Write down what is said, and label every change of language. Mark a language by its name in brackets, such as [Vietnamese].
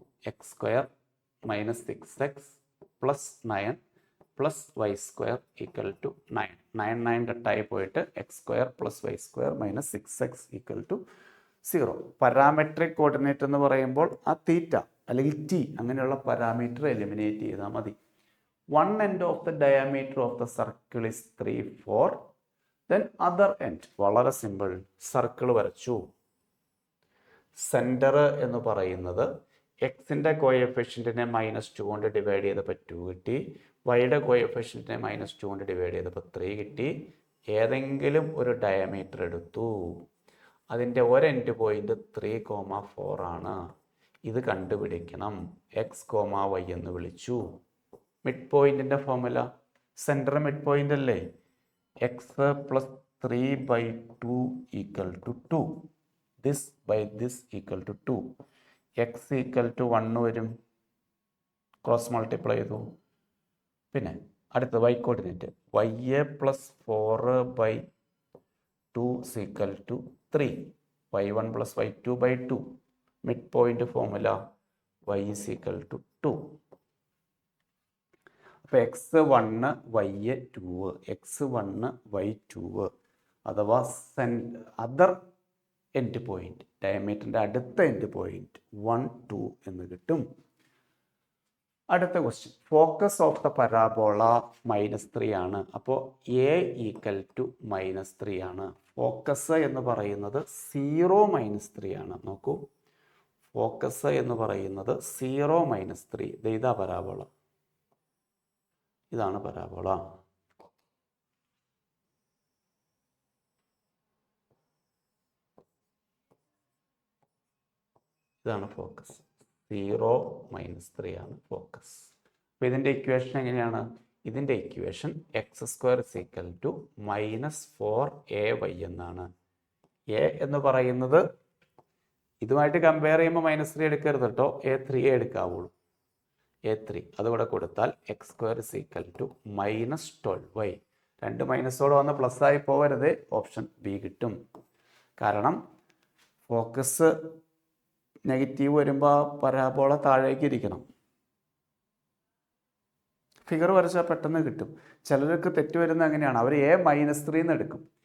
[English] X square minus 6x plus 9 plus y square equal to 9. 9 [Malayalam] കട്ടായി പോയിട്ട് [English] X square plus y square minus 6x equal to 0. [Malayalam] Parametric coordinate എന്ന് പറയുമ്പോൾ ആ തീറ്റ അല്ലെങ്കിൽ T അങ്ങനെയുള്ള parameter eliminate ചെയ്താൽ മതി. [English] One end of the diameter of the circle is 3, 4. Then other end, [Malayalam] വളരെ സിമ്പിൾ. സർക്കിൾ വരച്ചു. സെൻറ്റർ എന്ന് പറയുന്നത് എക്സിൻ്റെ കോഎഫിഷ്യൻറ്റിനെ -2 കൊണ്ട് ഡിവൈഡ് ചെയ്തപ്പോൾ 2 കിട്ടി. വൈയുടെ കോഎഫിഷ്യൻറ്റിനെ -2 കൊണ്ട് ഡിവൈഡ് ചെയ്തപ്പോൾ 3 കിട്ടി. ഏതെങ്കിലും ഒരു ഡയമീറ്റർ എടുത്തു. അതിൻ്റെ ഒരു എൻഡ് പോയിന്റ് 3,4 ആണ്. ഇത് കണ്ടുപിടിക്കണം. x, y എന്ന് വിളിച്ചു. Mid പോയിന്റിൻ്റെ formula, centre mid point അല്ലേ? [English] X plus 3/2 equal to 2. This by this equal to 2. X equal to 1 വരും. Cross multiply ചെയ്തു. [Malayalam] പിന്നെ അടുത്ത [English] y coordinate, y plus 4/2 equal to 3. y1 plus y2 by 2. Midpoint formula y is equal to 2. [Malayalam] അപ്പോൾ x1 y2 x1 y2 അഥവാ other end point, ഡയമീറ്ററിൻ്റെ അടുത്ത end point 1 2 എന്ന് കിട്ടും. [English] അടുത്ത question, focus of the parabola -3 ആണ്. [Malayalam] അപ്പോൾ എ ഈക്വൽ ടു -3 ആണ്. Focus എന്ന് പറയുന്നത് 0 -3 ആണ്. നോക്കൂ, ഫോക്കസ് എന്ന് പറയുന്നത് 0 -3. ഇതാ പരാബോള, ഇതാണ് പരാബോള. ഇതാണ് ഫോക്കസ്. 0 -3 ആണ് ഫോക്കസ്. അപ്പോൾ ഇതിൻ്റെ ഇക്വേഷൻ എങ്ങനെയാണ്? ഇതിൻ്റെ ഇക്വേഷൻ x² = -4ay എന്നാണ്. എ എന്ന് പറയുന്നത് ഇതുമായിട്ട് കമ്പയർ ചെയ്യുമ്പോൾ -3 എടുക്കരുത് കേട്ടോ, a3 എടുക്കാവുള്ളൂ. a3 അതുകൂടെ കൊടുത്താൽ x² = -12y. 2 മൈനസോടെ വന്ന് പ്ലസ് ആയി പോകരുത്, ഓപ്ഷൻ ബി കിട്ടും. കാരണം ഫോക്കസ് നെഗറ്റീവ് വരുമ്പോൾ പരാബോള താഴേക്ക് ഇരിക്കണം. ഫിഗർ വരച്ചാൽ പെട്ടെന്ന് കിട്ടും. ചിലർക്ക് തെറ്റ് വരുന്നത് അങ്ങനെയാണ്, അവർ a-3 എന്ന് എടുക്കും.